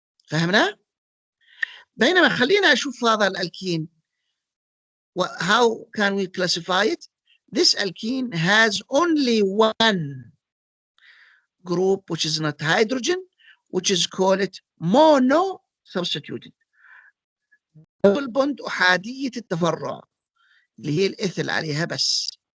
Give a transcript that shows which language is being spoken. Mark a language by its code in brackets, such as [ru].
[ar] فهمنا؟ بينما خلينا أشوف هذا الألكين. [en] How can we classify it? This alkene has only one group which is not hydrogen, which is called mono-substituted. [ar] double bond أحادية التفرع اللي هي الإيثيل عليها بس.